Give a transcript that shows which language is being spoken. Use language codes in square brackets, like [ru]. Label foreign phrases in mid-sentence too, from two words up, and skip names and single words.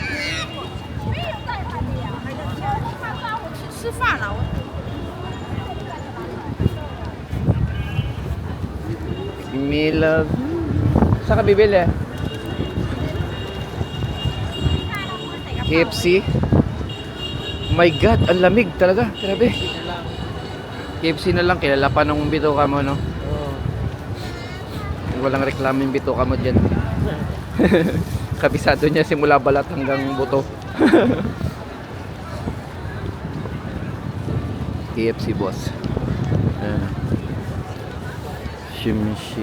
[zh] 吃饭了，我 Milog. [tl] Saan ka bibili? KFC? [en] My God, [tl] ang lamig talaga. Grabe. KFC na lang, kilala pa nung bituka mo, no? Walang reklamo yung bituka mo dyan. Kabisado niya simula balat hanggang buto. KFC boss. Ayan. Shimishi.